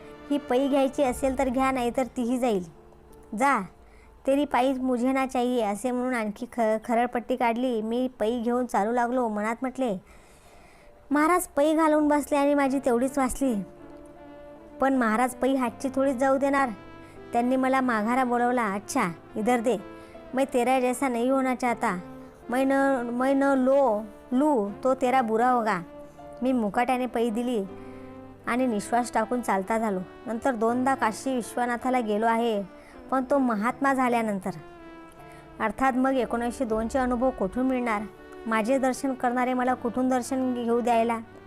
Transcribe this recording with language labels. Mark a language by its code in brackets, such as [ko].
[mr] ही पै घ्यायची असेल तर घ्या, नाही तर तीही जाईल. [hi] जा, तेरी पायी मुझे ना चाहिए [mr] असे म्हणून आणखी खरळपट्टी काढली. मी पै घेऊन चालू लागलो. मनात म्हटले, महाराज पै घालून बसले आणि माझी तेवढीच वाचली. पण महाराज पै हातची थोडीच जाऊ देणार. त्यांनी मला माघारा बोलवला. [hi] अच्छा, इधर दे, मैं तेरा जैसा नहीं होना चाहता. मैं न लू तो तेरा बुरा होगा. [mr] मी मुकाट्याने पै दिली आणि निश्वास टाकून चालता झालो. नंतर 2दा काशी विश्वनाथाला गेलो आहे, पण तो महात्मा झाल्यानंतर. अर्थात मग 1902चे अनुभव कुठून मिळणार? माझे दर्शन करणारे मला कुठून दर्शन घेऊ द्यायला?